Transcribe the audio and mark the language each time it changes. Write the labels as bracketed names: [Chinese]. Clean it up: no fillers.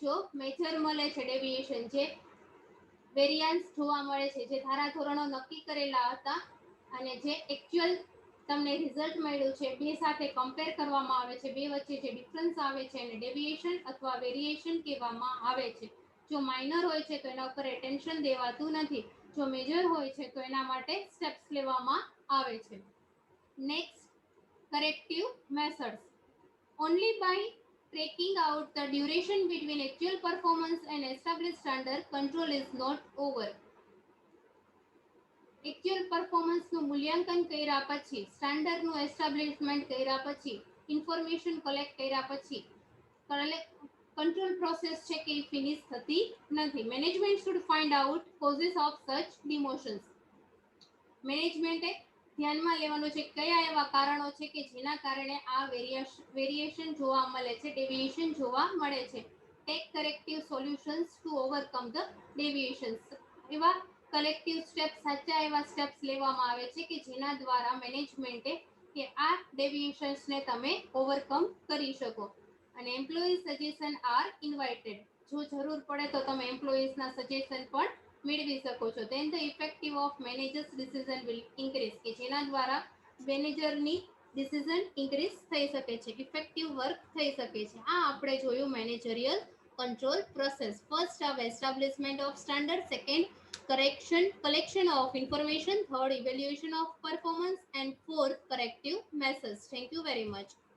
[Gujarati] જો મેજર મળે છે ડેવિએશન, જે વેરિયન્સ જોવા મળે છે, જે ધારાધોરણો નક્કી કરેલા હતા અને જે એક્ચ્યુઅલ તમને રિઝલ્ટ મળ્યું છે, બે સાથે કમ્પેર કરવામાં આવે છે. બે વચ્ચે જે ડિફરન્સ આવે છે એને ડેવિએશન અથવા વેરિએશન કહેવામાં આવે છે. જો માઇનર હોય છે તો એના ઉપર એટેન્શન દેવાતું નથી. જો મેજર હોય છે તો એના માટે સ્ટેપ્સ લેવામાં આવે છે. [English] Next, corrective methods. Only by tracking out the duration between actual performance and established standard, control is not over. [Gujarati] Actual પરફોર્મન્સનું મૂલ્યાંકન કર્યા પછી, સ્ટાન્ડર્ડનું એસ્ટાબ્લિશમેન્ટ કર્યા પછી, ઇન્ફોર્મેશન કલેક્ટ કર્યા પછી કંટ્રોલ પ્રોસેસ છે કે એ ફિનિશ થતી નથી. [English] Management should find out causes of such demotions. [Gujarati] મેનેજમેન્ટે ધ્યાનમાં લેવાનું છે કયા એવા કારણો છે કે જેના કારણે આ વેરિએશન જોવા મળે છે, ડેવિએશન જોવા મળે છે. [English] Take corrective solutions to overcome the deviations. [Gujarati] એવા કલેક્ટિવ સ્ટેપ્સ, સાચા એવા સ્ટેપ્સ લેવામાં આવે છે કે જેના દ્વારા મેનેજમેન્ટે કે આ ડેવિએશન્સને તમે ઓવરકમ કરી શકો. અને [English] Employee suggestion are invited. [Gujarati] જો જરૂર પડે તો તમે એમ્પ્લોઈઝના સજેશન પણ મેળવી શકો છો. [English] then the effective of managers decision will increase, [Gujarati] કે જેના દ્વારા મેનેજરની ડિસિઝન ઇન્ક્રીઝ થઈ શકે છે, ઇફેક્ટિવ વર્ક થઈ શકે છે. આ આપણે જોયું મેનેજરિયલ કંટ્રોલ પ્રોસેસ. [English] First આવે establishment of standard, second collection of information, third evaluation of performance, and fourth corrective measures. Thank you very much.